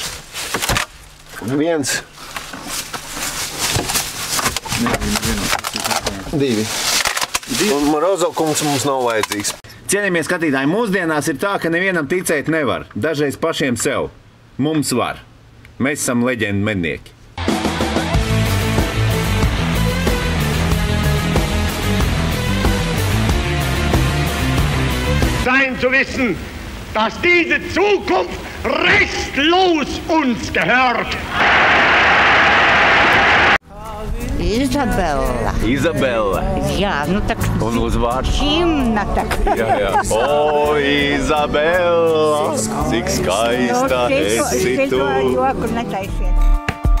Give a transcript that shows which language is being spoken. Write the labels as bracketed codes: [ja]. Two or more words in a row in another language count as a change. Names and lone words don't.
[lv] Viens. Divi. Un Morozo kungs mums nav vajadzīgs. Cienījamie skatītāji, mūsdienās ir tā, ka nevienam ticēt nevar. Dažreiz pašiem sev. Mums var. Mēs esam leģendu mednieki. [de] Sein zu wissen, dass diese Zukunft restlos uns gehört. [lv] Izabela. Izabela. Jā, nu tak... Un uzvārds? Čimna tak. Jā. O, Izabela, cik skaista esi tu. Joku netaisiet.